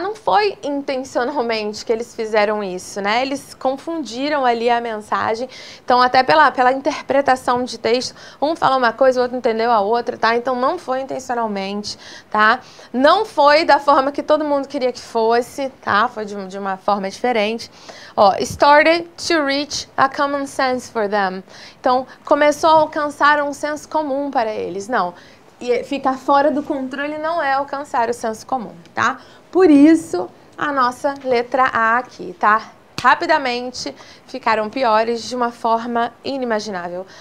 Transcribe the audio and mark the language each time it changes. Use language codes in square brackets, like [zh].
[pt] Não foi intencionalmente que eles fizeram isso, né? Eles confundiram ali a mensagem. Então, até pela interpretação de texto, um falou uma coisa, o outro entendeu a outra, tá? Então, não foi intencionalmente, tá? Não foi da forma que todo mundo queria que fosse, tá? Foi de uma forma diferente. [en] Ó, started to reach a common sense for them. [pt] Então, começou a alcançar um senso comum para eles. Não. E ficar fora do controle não é alcançar o senso comum, tá? Por isso, a nossa letra A aqui, tá? Rapidamente ficaram piores de uma forma inimaginável.